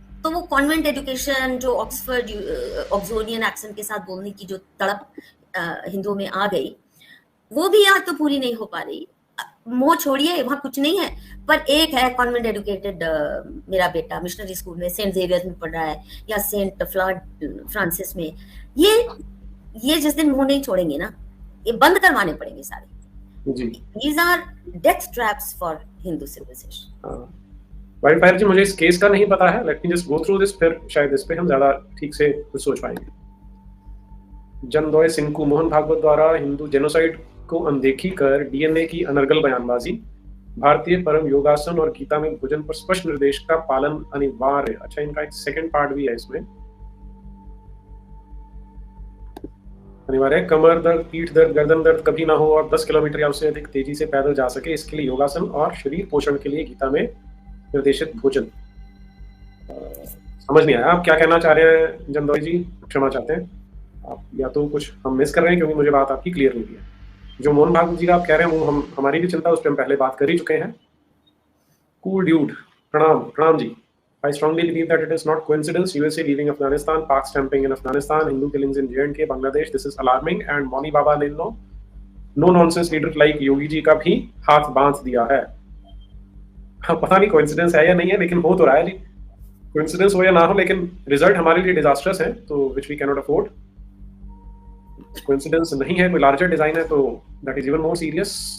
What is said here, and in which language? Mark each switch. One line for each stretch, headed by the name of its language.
Hindi: तो वो convent education जो ऑक्सफोर्ड ऑक्सोनियन एक्सेंट के साथ बोलने की जो तड़प हिंदुओं में आ गई, वो भी आज तो पूरी नहीं हो पा रही। मोह छोड़िए, वहां कुछ नहीं है, पर एक है कॉन्वेंट एजुकेटेड, मेरा बेटा मिशनरी स्कूल में सेंट जेवियर्स में पढ़ रहा है या सेंट फ्रांसिस में। ये जिस दिन मुंह नहीं छोड़ेंगे ना, ये बंद करवाने पड़ेंगे सारे।
English: These are death traps for Hindu civilization.
Hindi: Wild fire जी, मुझे इस केस का नहीं पता है,
English: let me just go through this,
Hindi: फिर शायद इस पे हम ज्यादा ठीक से कुछ सोच पाएंगे। जनदोय सिंकू, मोहन भागवत द्वारा हिंदू जेनोसाइड को अनदेखी कर डीएनए की अनर्गल बयानबाजी, भारतीय परम योगासन और गीता में भोजन पर स्पष्ट निर्देश का पालन अनिवार्य। अच्छा, इनका एक सेकंड पार्ट भी है इसमें। अनिवार्य कमर दर्द, पीठ दर्द, गर्दन दर्द कभी ना हो और 10 किलोमीटर या उससे अधिक तेजी से पैदल जा सके, इसके लिए योगासन और शरीर पोषण के लिए गीता में निर्देशित भोजन। समझ नहीं आया आप क्या कहना चाह रहे हैं जंदौरी जी, क्षमा चाहते हैं। आप या तो कुछ हम मिस कर रहे हैं क्योंकि मुझे बात आपकी क्लियर नहीं है। जो मोहन भागवत जी का आप कह रहे हैं वो हम हमारी भी चिंता, उस पर हम पहले बात कर ही चुके हैं। कूल ड्यूड, प्रणाम प्रणाम जी।
English: I strongly believe that it is not coincidence. USA leaving Afghanistan, Pak stamping in Afghanistan, Hindu killings in J&K, Bangladesh. This is alarming.
Hindi: And Moni Baba ने
English: no nonsense leader like
Hindi: Yogi ji का भी हाथ बांध दिया है। हाँ, पता नहीं कोइंसिडेंस है या नहीं है, लेकिन हो तो रहा है जी। कोइंसिडेंस हो या ना हो, लेकिन रिजल्ट हमारे लिए डिजास्टर्स है, तो
English: which we cannot afford.
Hindi: Coincidence नहीं है, कोई लार्जर डिजाइन है, तो
English: that is even more serious.